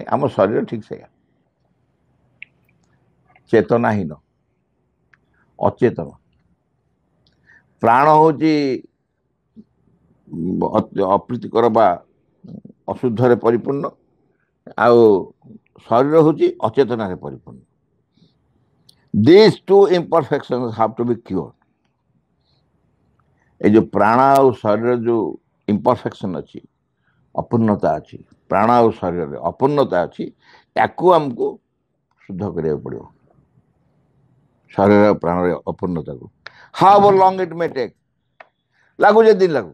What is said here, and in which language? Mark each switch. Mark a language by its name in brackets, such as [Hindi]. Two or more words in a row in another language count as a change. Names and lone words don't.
[Odia] ଆମ ଶରୀର ଠିକ୍ ସେଇଆ, ଚେତନାହୀନ, ଅଚେତନ। ପ୍ରାଣ ହେଉଛି ଅପ୍ରୀତିକର ବା ଅଶୁଦ୍ଧରେ ପରିପୂର୍ଣ୍ଣ, ଆଉ ଶରୀର ହେଉଛି ଅଚେତନାରେ ପରିପୂର୍ଣ୍ଣ। [English] These two imperfections have to be cured. [Odia] ଏ ଯେଉଁ ପ୍ରାଣ ଆଉ ଶରୀର ଯେଉଁ ଇମ୍ପରଫେକ୍ସନ୍ ଅଛି, ଅପୂର୍ଣ୍ଣତା ଅଛି, ପ୍ରାଣ ଆଉ ଶରୀରରେ ଅପୂର୍ଣ୍ଣତା ଅଛି, ତାକୁ ଆମକୁ ଶୁଦ୍ଧ କରିବାକୁ ପଡ଼ିବ, ଶରୀର ପ୍ରାଣର ଅପୂର୍ଣ୍ଣତାକୁ। [English] How long it may take, [Odia] ଲାଗୁ ଯେଦିନ ଲାଗୁ।